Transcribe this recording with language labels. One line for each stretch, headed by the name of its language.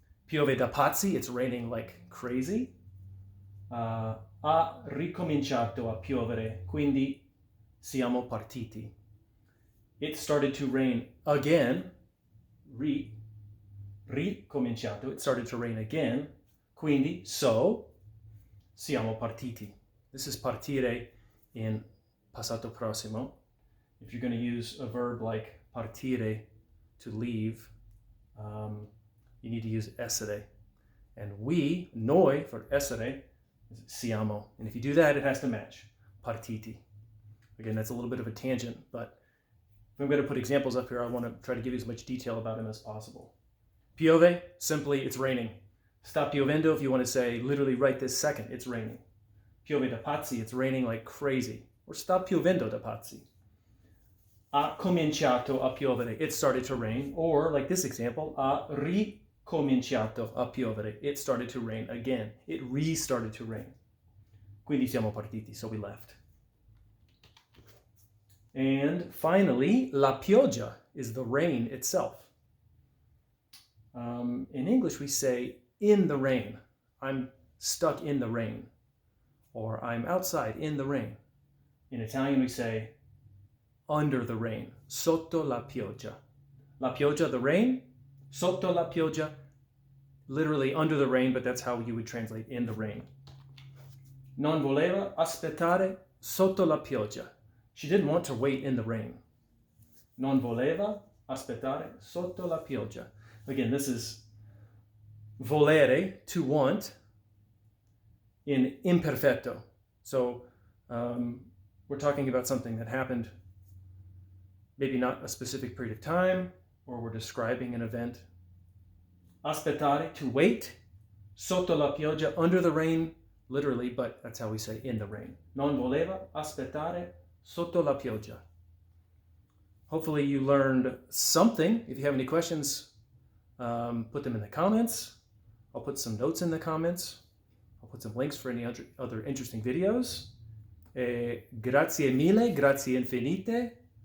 Italian: Piove da pazzi,
English: it's raining like crazy.
Italian: Ha ricominciato a piovere, quindi siamo partiti.
English: It started to rain again. Ricominciato, it started to rain again. Quindi, so,
Italian: siamo partiti.
English: This is partire in passato prossimo. If you're going to use a verb like partire, to leave, you need to use essere. And we, noi, for essere, is siamo. And if you do that, it has to match. Partiti. Again, that's a little bit of a tangent, but if I'm going to put examples up here, I want to try to give you as much detail about them as possible. Piove, simply, it's raining.
Italian: Sta piovendo,
English: if you want to say literally right this second, it's raining.
Italian: Piove da pazzi,
English: it's raining like crazy.
Italian: Or sta piovendo da pazzi. Ha cominciato a piovere,
English: it started to rain. Or, like this example,
Italian: ha ricominciato a piovere,
English: it started to rain again. It restarted to rain.
Italian: Quindi siamo partiti,
English: so we left. And finally, la pioggia is the rain itself. In English, we say in the rain. I'm stuck in the rain. Or I'm outside in the rain. In Italian, we say under the rain.
Italian: Sotto la pioggia.
English: La pioggia, the rain. Sotto la pioggia, literally under the rain, but that's how you would translate in the rain.
Italian: Non voleva aspettare sotto la pioggia.
English: She didn't want to wait in the rain.
Italian: Non voleva aspettare sotto la pioggia.
English: Again, this is volere, to want, in imperfetto. So we're talking about something that happened maybe not a specific period of time, or we're describing an event. Aspettare, to wait. Sotto la pioggia, under the rain, literally, but that's how we say in the rain.
Italian: Non voleva aspettare sotto la pioggia.
English: Hopefully you learned something. If you have any questions, put them in the comments. I'll put some notes in the comments. I'll put some links for any other interesting videos.
Italian: Grazie mille, grazie infinite.